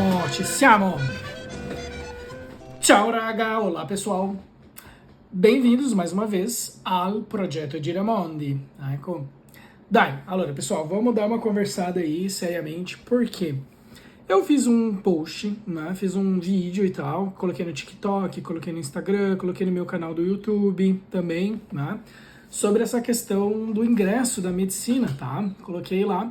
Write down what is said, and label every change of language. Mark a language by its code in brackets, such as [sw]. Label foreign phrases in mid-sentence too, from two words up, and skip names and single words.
[it] Ci siamo! Ciao raga, [pt] olá pessoal! Bem-vindos mais uma vez ao Progetto Giramondi. Ecco. [it] Dai, allora [pt] pessoal, vamos dar uma conversada aí seriamente, porque eu fiz um post, né, fiz um vídeo e tal, coloquei no TikTok, coloquei no Instagram, coloquei no meu canal do YouTube também, né, sobre essa questão do ingresso da medicina, tá? Coloquei lá.